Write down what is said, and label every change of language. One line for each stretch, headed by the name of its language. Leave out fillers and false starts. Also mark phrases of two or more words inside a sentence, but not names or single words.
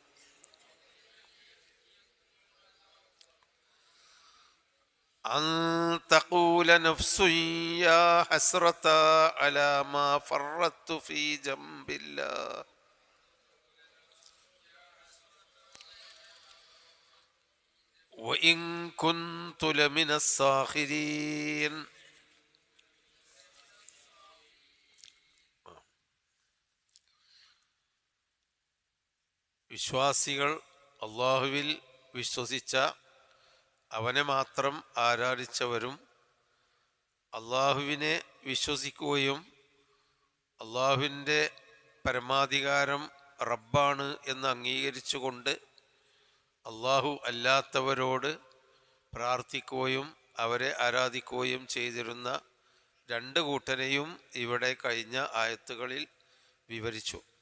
Arabic: أن تقول نفس يا حسرة على ما فرطت في جنب الله وإن كنت لمن الساخرين.
Malayalam: വിശ്വാസികൾ അള്ളാഹുവിൽ വിശ്വസിച്ച അവനെ മാത്രം ആരാധിച്ചവരും അള്ളാഹുവിനെ വിശ്വസിക്കുകയും അള്ളാഹുവിൻ്റെ പരമാധികാരം റബ്ബാണ് എന്ന് അംഗീകരിച്ചുകൊണ്ട് അള്ളാഹു അല്ലാത്തവരോട് പ്രാർത്ഥിക്കുകയും അവരെ ആരാധിക്കുകയും ചെയ്തിരുന്ന രണ്ട് കൂട്ടരെയും ഇവിടെ കഴിഞ്ഞ ആയത്തുകളിൽ വിവരിച്ചു.